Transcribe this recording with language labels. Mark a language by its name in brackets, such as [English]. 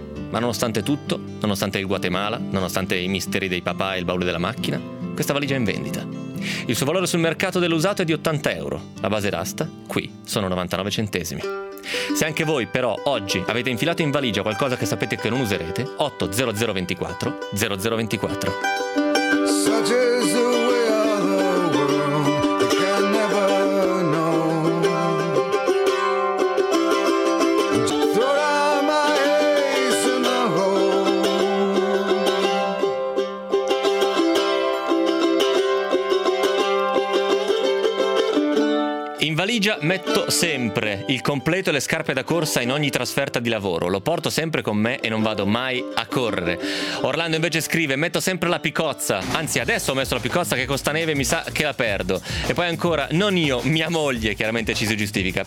[Italian] Ma nonostante tutto, nonostante il Guatemala, nonostante i misteri dei papà e il baule della macchina, questa valigia è in vendita. Il suo valore sul mercato dell'usato è di 80 euro. La base d'asta, qui, sono 99 centesimi. Se anche voi, però, oggi avete infilato in valigia qualcosa che sapete che non userete, 80024 0024. [English] Such is the way of the world, you can never know. Just throw down my ace in the hole. [Italian] In valigia metto sempre il completo e le scarpe da corsa in ogni trasferta di lavoro. Lo porto sempre con me e non vado mai a correre. Orlando invece scrive: metto sempre la picozza. Anzi, adesso ho messo la picozza che costa neve, mi sa che la perdo. E poi ancora, non io, mia moglie, chiaramente ci si giustifica.